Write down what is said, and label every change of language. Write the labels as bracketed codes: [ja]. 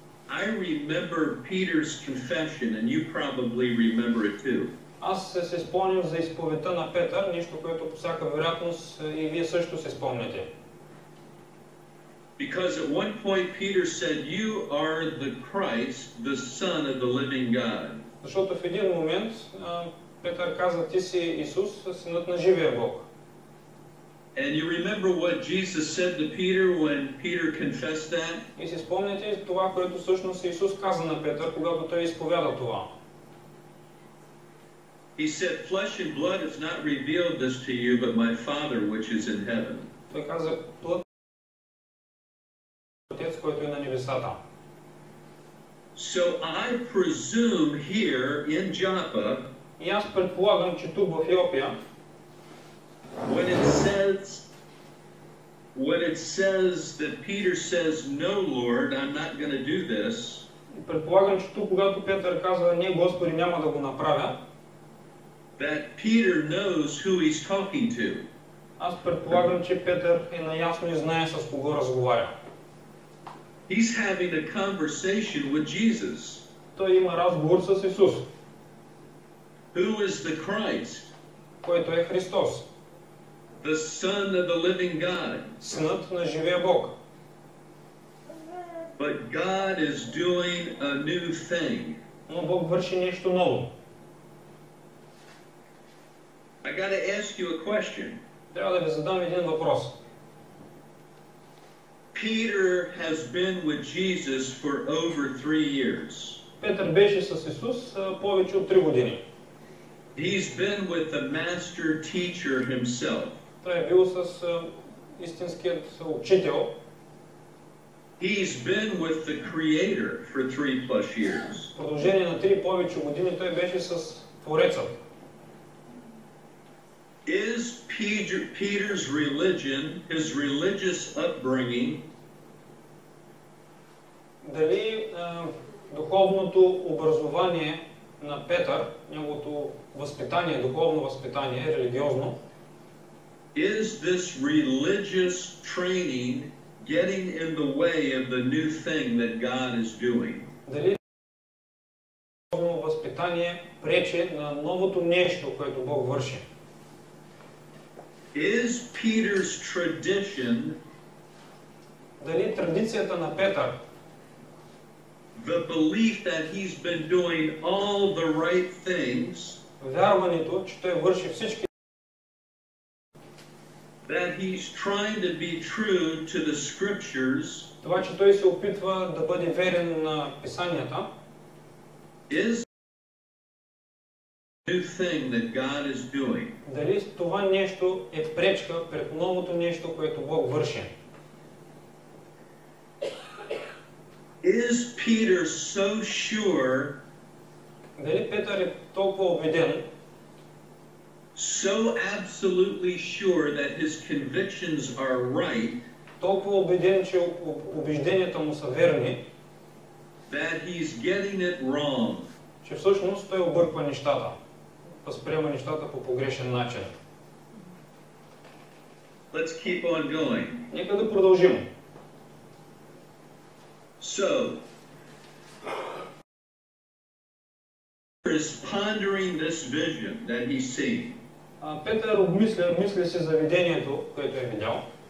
[en] I remember Peter's confession, and you probably remember it too. [bg] аз се спомням за изповедта на Петър, нещо, което по всяка вероятност и вие също се спомняте. [en] Because at one point Peter said, "You are the Christ, the Son of the living God." [bg] Защото в един момент Петър каза, ти си Исус, синът на живия Бог. [en] And you remember what Jesus said to Peter when Peter confessed that? [bg] И си спомняте това, което всъщност Исус каза на Петър, когато той изповяда това. [en] He said, "Flesh and blood has not revealed this to you, but my Father which is in heaven." [bg] Той каза, плът Отец, който е на небесата. [en] So I presume here in Joppa, [bg] И аз предполагам, че тук в Йопия, [en] when it says that Peter says, "No, Lord, I'm not going to do this." [bg] предполагам, че тук, когато Петър казва, не, Господи, няма да го направя, [en] That Peter knows who he's talking to. [bg] Аз предполагам, че Петър е наясно и знае с кого разговаря. [en] He's having a conversation with Jesus. [bg] Той има разговор с Исус, [en] Who is the Christ? [bg] който е Христос, [en] The Son of the living God. [bg] Синът на живия Бог. [en] But God is doing a new thing. [bg] Но Бог върши нещо ново. [en] I got to ask you a question. [bg] Трябва да ви задам един въпрос. [en] Peter has been with Jesus for over 3 years. [bg] Петър беше с Исус повече от 3 години. [en] He's been with the master teacher himself. [bg] Той е бил с истинският учител. [en] He's been with the Creator for 3+ years. [bg] В продължение на 3 повече години той беше с Творецът. [en] Is Peter's religion, his religious upbringing, [bg] Дали духовното образование на Петър, неговото възпитание, духовно възпитание, религиозно, [en] is this religious training getting in the way of the new thing that God is doing? [bg] дали духовно възпитание пречи на новото нещо, което Бог върши? [en] Is Peter's tradition, [bg] Дали традицията на Петър, [en] the belief that he's been doing all the right things, [bg] вярването, че той върши всички, [en] that he's trying to be true to the scriptures, [bg] това, че той се опитва да бъде верен на писанията, [en] is the new thing that God is doing? [bg] дали това нещо е пречка пред новото нещо, което Бог върши? [en] Is Peter so sure, [bg] Дали Петър е толкова убеден, [en] so absolutely sure that his convictions are right, [bg] толкова убеден, че убежденията му са верни, [en] that he's getting it wrong? [bg] че всъщност той обърква нещата, възприема нещата по погрешен начин. [en] Let's keep on going. [bg] Нека да продължим. [en] So, Peter is pondering this vision that he's seen. [bg] Петър мисли си за видението, което е видял.